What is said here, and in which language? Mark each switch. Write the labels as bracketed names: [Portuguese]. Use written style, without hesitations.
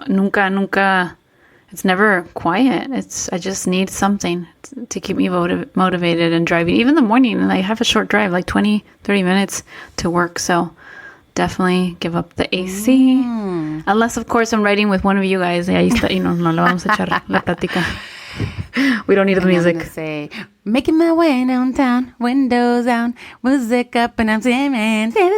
[Spanish] Nunca. [English] It's never quiet. I just need something to keep me motivated and driving. Even in the morning, and I have a short drive, like 20, 30 minutes to work. So definitely give up the AC. Unless, of course, I'm riding with one of you guys. [Spanish] Y ahí está, no le vamos a echar la plática. [English] We don't need the music. I'm gonna say, making my way downtown, windows down, music up, and I'm singing.